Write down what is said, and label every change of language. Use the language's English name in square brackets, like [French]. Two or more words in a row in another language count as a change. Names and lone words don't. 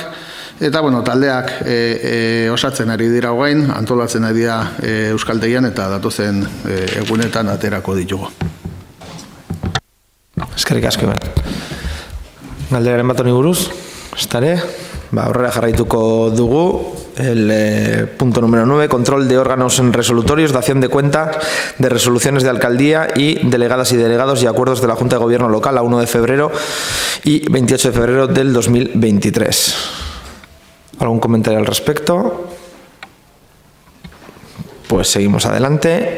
[Basque] Eta, taldeak osatzen ari dira hogein, antolatzen ari dira euskaltegian eta datozen egunetan aterako ditugu. Eskerrik asko, Iban. Galderaren bat honi buruz, estare, aurrera jarraituko dugu, [Spanish] el punto número 9, control de órganos resolutorios, dación de cuenta de resoluciones de alcaldía y delegadas y delegados y acuerdos de la Junta de Gobierno local a 1 de febrero y 28 de febrero del 2023. ¿Algún comentario al respecto? Pues seguimos adelante.